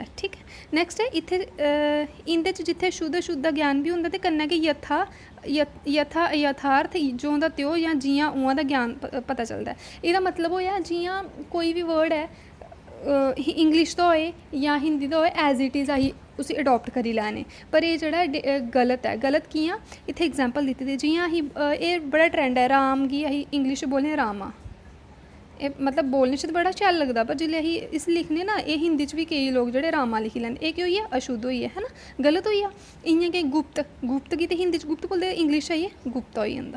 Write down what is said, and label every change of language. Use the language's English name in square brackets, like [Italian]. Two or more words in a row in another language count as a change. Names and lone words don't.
[Dogri] ठीक ऐ, नैक्सट ऐ इत्थै इं'दे च जित्थै शुद्ध अशुद्ध दा ज्ञान बी होंदा, ते कन्नै गै यथार्थ जो होंदा त्यो जां जियां उ'आं दा ज्ञान पता चलदा ऐ। एह्दा मतलब होएआ जियां कोई बी वर्ड ऐ इंग्लिश दा होए जां हिंदी दा होए, [English] as it is [Dogri] अहीं उसी अडॉप्ट करी लैने, पर एह् जेह्ड़ा गलत ऐ। गलत कि'यां? इत्थै एग्जाम्पल दित्ती दी, जियां अहीं एह् बड़ा ट्रेंड ऐ, राम गी अहीं इंग्लिश च बोलने रामा, ये मतलब बोलने च बड़ा शैल लगदा, पर जिल्लै असीं इस लिखने ना, ये हिंदी च भी केईं लोग जेह्ड़े रामा लिखी लैंदे। एह् केह् होई गेआ, अशुद्ध होई गेआ, है ना, गलत होई गेआ। इ'यां गै गुप्त, गुप्त गी ते हिंदी च गुप्त बोलदे, इंग्लिश च आइयै गुप्ता होई जंदा।